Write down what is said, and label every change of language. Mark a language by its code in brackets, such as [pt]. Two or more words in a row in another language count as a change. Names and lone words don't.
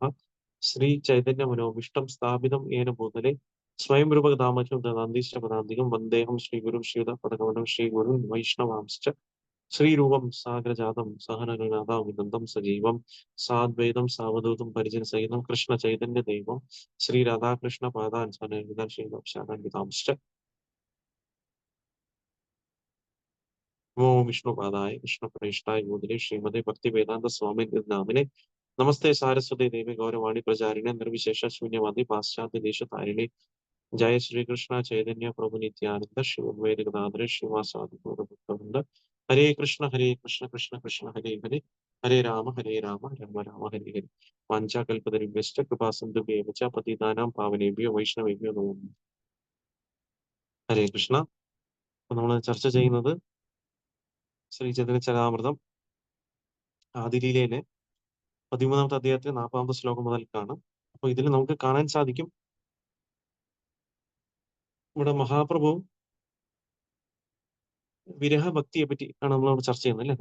[sa] ശ്രീ ചൈതന്യ മനോവിഷ്ടം സ്ഥാപിതം യേന ഭൂതലേ സ്വയം രൂപകഥാമഹ്യം ദദാന്തീശ്വരപദാന്തികം വന്ദേഹം ശ്രീഗുരും ശ്രീയുതപദകമലം ശ്രീഗുരുൻ വൈഷ്ണവാംശ്ച ശ്രീരൂപം സാഗ്രജാതം സഹനഗണാഥാവിനന്ദം സജീവം സാദ്വൈതം സാവധൂതം പരിജനസഹിതം കൃഷ്ണ ചൈതന്യ ദൈവം ശ്രീ രാധാകൃഷ്ണ പാദാൻ ശ്രീ ഓം വിഷ്ണുപാദായ കൃഷ്ണപ്രേഷ്ഠായ ഭൂതലേ ശ്രീമതേ ഭക്തി വേദാന്ത സ്വാമി നാമിനെ. നമസ്തേ സാരസ്വതി ദേവി ഗൗരവാണി പ്രചാരിണെ നിർവിശേഷ ശൂന്യവാദി പാശ്ചാത്യ ദേശതാരിണി. ജയ ശ്രീകൃഷ്ണ ചൈതന്യ പ്രഭു നിത്യാനന്ദ ശ്രീ അദ്വൈത ഗദാധര ശ്രീവാസാദി ഗൗരഭക്തവൃന്ദ. ഹരേ കൃഷ്ണ കൃഷ്ണ കൃഷ്ണ ഹരേ ഹരേ, ഹരേ രാമ രാമ രാമ ഹരേ ഹരേ. വാഞ്ചാകൽപതരുഭ്യശ്ച കൃപാസിന്ധുഭ്യേ ച പതിതാനാം പാവനേഭ്യോ വൈഷ്ണവേഭ്യോ നമോ നമഃ. ഹരേ കൃഷ്ണ. [ml] നമ്മൾ ചർച്ച ചെയ്യുന്നത് ശ്രീ ചൈതന്യ ചരിതാമൃതം ആദിലീലയിലെ 13ാമത്തെ അധ്യായത്തിലെ 40ാമത്തെ ശ്ലോകം മുതൽക്കാണ്. അപ്പൊ ഇതിൽ നമുക്ക് കാണാൻ സാധിക്കും, ഇവിടെ മഹാപ്രഭു വിരഹഭക്തിയെ പറ്റി ആണ് നമ്മളവിടെ ചർച്ച ചെയ്യുന്നത് അല്ലെ.